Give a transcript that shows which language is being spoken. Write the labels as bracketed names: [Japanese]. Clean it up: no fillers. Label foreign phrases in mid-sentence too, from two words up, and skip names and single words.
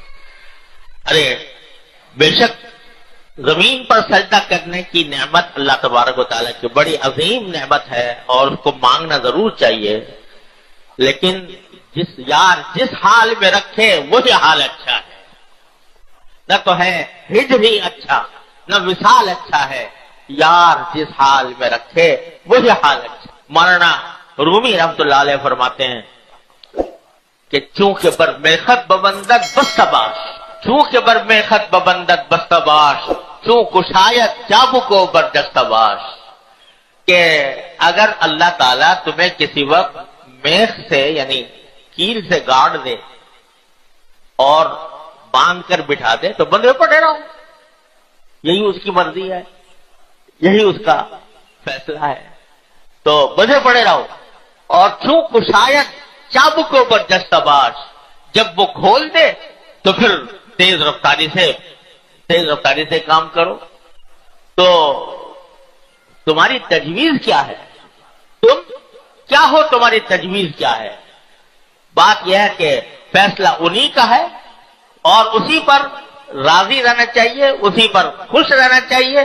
[Urdu] ارے بے شک زمین پر سجدہ کرنے کی نعمت اللہ تبارک و تعالیٰ کی بڑی عظیم نعمت ہے اور اس کو مانگنا ضرور چاہیے، لیکن جس حال میں رکھے وہی حال اچھا ہے، نہ تو ہے ہجر ہی اچھا نہ وصال اچھا ہے، یار جس حال میں رکھے وہی حال اچھا۔ مولانا رومی رحمت اللہ علیہ فرماتے ہیں کہ [Persian] چونکہ بر میخت ببندت بستباش، چونکہ بر میخت ببندت بستباش، چون کشایت چابکو بر دستباش، [Urdu] کہ اگر اللہ تعالیٰ تمہیں کسی وقت میخ سے یعنی کیل سے گاڑ دے اور باندھ کر بٹھا دے تو بندے پڑے رہو، یہی اس کی مرضی ہے، یہی اس کا فیصلہ ہے، تو بندے پڑے رہو۔ [Persian] اور چون کشایت چابکو بر دستباش، [Urdu] جب وہ کھول دے تو پھر تیز رفتاری سے کام کرو۔ تو تمہاری تجویز کیا ہے؟ تم کیا ہو، تمہاری تجویز کیا ہے؟ بات یہ ہے کہ فیصلہ انہی کا ہے اور اسی پر راضی رہنا چاہیے، اسی پر خوش رہنا چاہیے۔